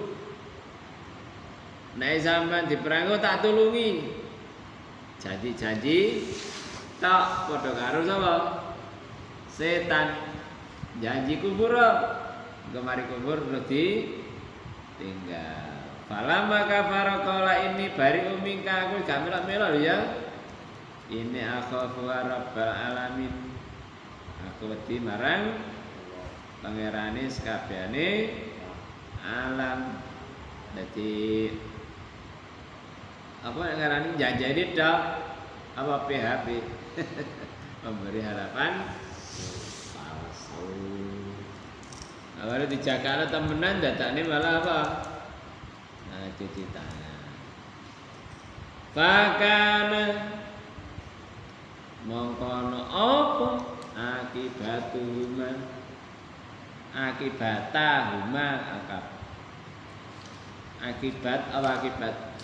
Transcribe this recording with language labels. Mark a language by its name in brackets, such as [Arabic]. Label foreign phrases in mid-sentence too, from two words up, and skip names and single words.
[Javanese] Nek sampean diperango tak tulungi. Janji-janji tak padha karo sapa? Setan. Janji kubur. Gemari kubur terus ditinggal. [Arabic] فلما كفر قال إني بريء منك [Javanese] aku gak melok-melok ya. [Arabic] إني أخاف رب العالمين. [Javanese] Aku wedi marang pangerane sakabehane alam. Dadi apa yang ngarani janjane tok apa PHP [Indonesian] memberi harapan palsu. Awalnya dijaga temenan datane malah apa? Nah, cuci tangan. [Javanese] Fakana mongkono apa akibatahuma akibat apa akibat